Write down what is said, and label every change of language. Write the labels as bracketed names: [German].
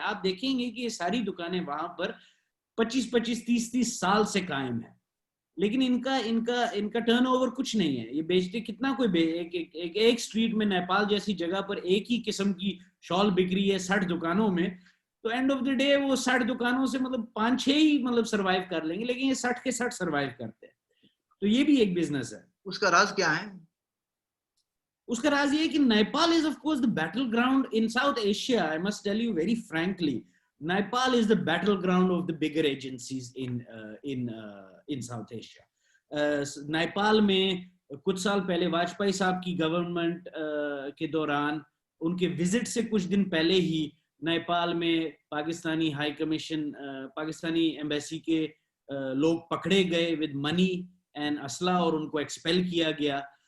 [Urdu] آپ دیکھیں گے کہ یہ ساری دکانیں وہاں پر 25-30 سال سے قائم ہیں, لیکن ان کا ٹرن اوور کچھ نہیں ہے. یہ بیچتے کتنا کوئی ایک سٹریٹ میں نیپال جیسی جگہ پر ایک ہی قسم کی شال بک رہی ہے 60 دکانوں میں, تو [English] end of the day [Urdu] وہ 60 دکانوں سے مطلب 5-6 ہی مطلب سروائیو کر لیں گے, لیکن یہ 60 کے 60 سروائیو کرتے ہیں. تو یہ بھی ایک بزنس ہے. اس کا راز کیا ہے؟ اس کا راز یہ ہے کہ [English] Nepal is of course the battleground in South Asia. I must tell you very frankly, Nepal is the battleground of the bigger agencies in South Asia. [Urdu] Nepal میں کچھ سال پہلے واجپئی صاحب کی گورنمنٹ کے دوران ان کے وزٹ سے کچھ دن پہلے ہی نیپال میں Pakistani high commission, Pakistani embassy کے لوگ پکڑے گئے [English] with money and [Urdu] اسلحہ اور ان کو ایکسپیل کیا گیا.